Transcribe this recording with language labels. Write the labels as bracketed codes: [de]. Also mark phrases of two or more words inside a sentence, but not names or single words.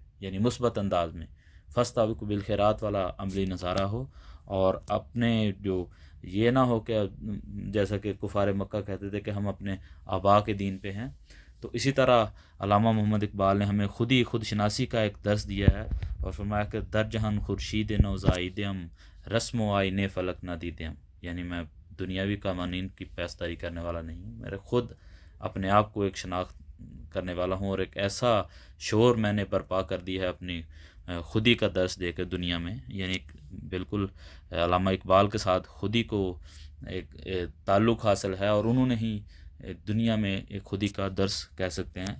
[ur] یعنی مثبت انداز میں [ar] فاستبقوا بالخیرات [ur] والا عملی نظارہ ہو، اور اپنے جو یہ نہ ہو کہ جیسا کہ کفار مکہ کہتے تھے کہ ہم اپنے آبا کے دین پہ ہیں، تو اسی طرح علامہ محمد اقبال نے ہمیں خود شناسی کا ایک درس دیا ہے، اور فرمایا کہ [fa] در جہان خورشید نوزائیدہم، رسم و آئین فلک نادیدہم، [ur] یعنی میں دنیاوی قوانین کی پاسداری کرنے والا نہیں ہوں، میرے خود اپنے آپ کو ایک شناخت کرنے والا ہوں، اور ایک ایسا شعور میں نے برپا کر دی ہے اپنی خودی کا درس دے کے دنیا میں۔ یعنی بالکل علامہ اقبال کے ساتھ خودی کو ایک تعلق حاصل ہے، اور انہوں نے ہی دنیا میں ایک خودی کا درس کہہ سکتے ہیں۔